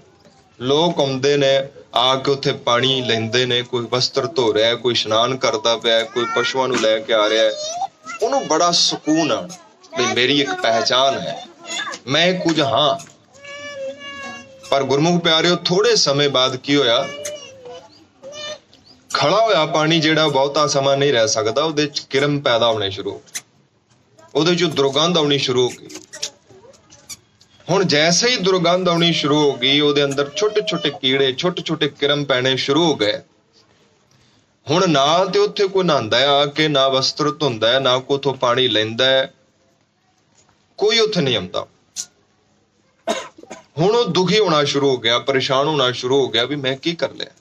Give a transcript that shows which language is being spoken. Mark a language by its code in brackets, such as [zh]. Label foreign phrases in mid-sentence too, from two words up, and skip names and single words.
[pa] ਲੋਗ ਆਉਂਦੇ ਨੇ, ਆਕੇ ਉੱਥੇ ਪਾਣੀ ਲੈਂਦੇ ਨੇ, ਕੋਈ ਵਸਤਰ ਧੋ ਰਿਹਾ ਹੈ, ਕੋਈ ਇਸ਼ਨਾਨ ਕਰਦਾ ਪਿਆ, ਕੋਈ ਪਸ਼ੂਆਂ ਨੂੰ ਲੈਕੇ ਆ ਰਿਹਾ ਹੈ, ਉਨ੍ਹਾਂ ਨੇ ਬੜਾ ਸਕੂਨ ਆ ਵੀ ਮੇਰੀ ਇੱਕ ਪਹਿਚਾਣ ਹੈ, ਮੈਂ ਕੁਝ ਹਾਂ। ਪਰ ਗੁਰਮੁਖ ਪਿਆਰਿਓ, ਥੋੜ੍ਹੇ ਸਮੇਂ ਬਾਅਦ ਕੀ ਹੋਇਆ, ਖੜ੍ਹਾ ਹੋਇਆ ਪਾਣੀ ਜਿਹੜਾ ਬਹੁਤਾ ਸਮਾਂ ਨਹੀਂ ਰਹਿ ਸਕਦਾ, ਉਹਦੇ 'ਚ ਕਿਰਮ ਪੈਦਾ ਹੋਣੇ ਸ਼ੁਰੂ ਹੋ ਗਏ, ਉਹਦੇ 'ਚੋਂ ਦੁਰਗੰਧ ਆਉਣੀ ਸ਼ੁਰੂ ਹੋ ਗਈ। ਹੁਣ ਜੈਸੇ ਹੀ ਦੁਰਗੰਧ ਆਉਣੀ ਸ਼ੁਰੂ ਹੋ ਗਈ, ਉਹਦੇ ਅੰਦਰ ਛੋਟੇ ਛੋਟੇ ਕੀੜੇ, ਛੋਟੇ ਛੋਟੇ ਕਿਰਮ ਪੈਣੇ ਸ਼ੁਰੂ ਹੋ ਗਏ। ਹੁਣ ਨਾ ਤੇ ਉੱਥੇ ਕੋਈ ਨਹਾਉਂਦਾ ਆ ਕਿ ਨਾ ਵਸਤਰ ਧੁੰਦਾ ਹੈ, ਨਾ ਕੋਈ ਉੱਥੋਂ ਪਾਣੀ ਲੈਂਦਾ ਹੈ, ਕੋਈ ਉੱਥੇ ਨਹੀਂ ਆਉਂਦਾ। ਹੁਣ ਉਹ ਦੁਖੀ ਹੋਣਾ ਸ਼ੁਰੂ ਹੋ ਗਿਆ, ਪਰੇਸ਼ਾਨ ਹੋਣਾ ਸ਼ੁਰੂ ਹੋ ਗਿਆ ਵੀ ਮੈਂ ਕੀ ਕਰ ਲਿਆ।